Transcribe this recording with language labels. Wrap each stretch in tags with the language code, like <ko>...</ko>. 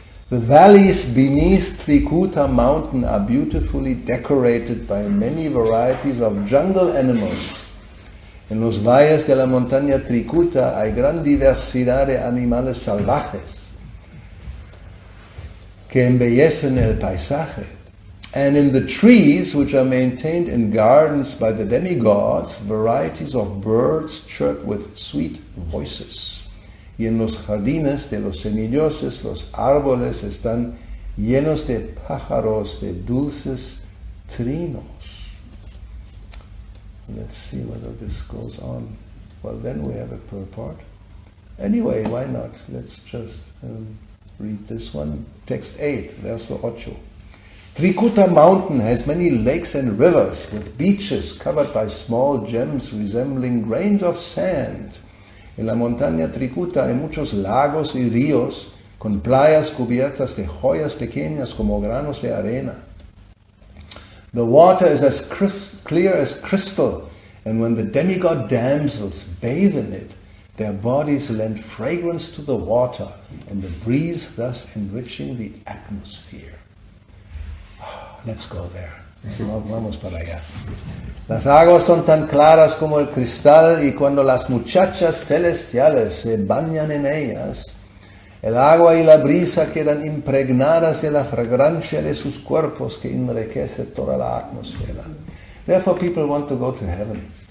<en>The valleys beneath Trikuta mountain are beautifully decorated by many varieties of jungle animals.</en> <es>En los valles de la montaña Trikuta hay gran diversidad de animales salvajes que embellecen el paisaje.</es> <en>And in the trees, which are maintained in gardens by the demigods, varieties of birds chirp with sweet voices.</en> <es>Y en los jardines de los semidioses, los árboles están llenos de pájaros de dulces trinos.</es> <en>Let's see whether this goes on. Well, then we have a purport. Anyway, why not? Let's just read this one. Text 8, verso 8. Trikuta mountain has many lakes and rivers with beaches covered by small gems resembling grains of sand.</en> <es>En la montaña Trikuta hay muchos lagos y ríos con playas cubiertas de joyas pequeñas como granos de arena.</es> <en>The water is as clear as crystal, and when the demigod damsels bathe in it, their bodies lend fragrance to the water, and the breeze thus enriching the atmosphere. Let's go there.</en> <es>Vamos para allá. Las aguas son tan claras como el cristal, y cuando las muchachas celestiales se bañan en ellas, el agua y la brisa quedan impregnadas de la fragancia de sus cuerpos que enriquece toda la atmósfera.</es> <en>Therefore people want to go to heaven.</en>